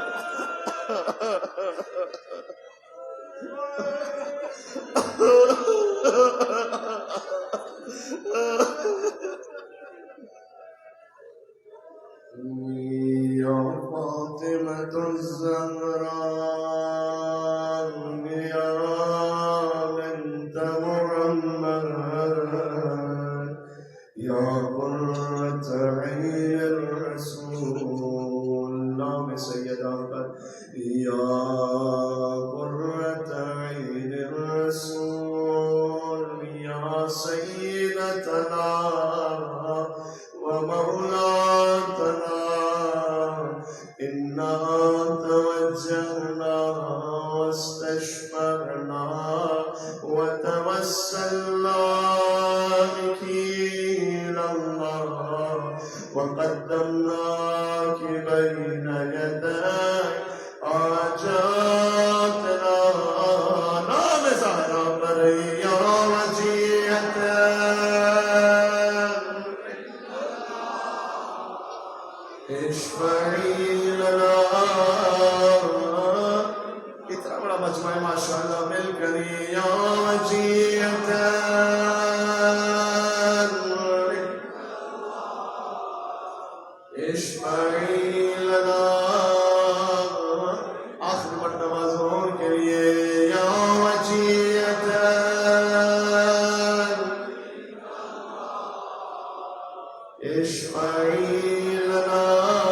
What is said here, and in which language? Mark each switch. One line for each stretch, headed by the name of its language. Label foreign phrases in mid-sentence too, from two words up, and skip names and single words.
Arabic: يا فاطمة زهراء يا بنت محمد يا قرة عين رسول.
Urdu: نام سیدہ پر
Arabic: يا قرة عين رسول يا سيدتنا ومولاتنا إنا توجهنا واستشفعنا وتوسلنا بك إلى الله وقدمناك بين يدي حاجاتنا.
Urdu: نام زہرا پر
Arabic: يا وجيهة
Urdu: اتنا بڑا مجمع ہے ماشاءاللہ مل کر.
Arabic: يا وجيهة اشفعی لنا
Urdu: آخر مرتبہ حضور کے لیے
Arabic: یا وجیتا اشفعی لنا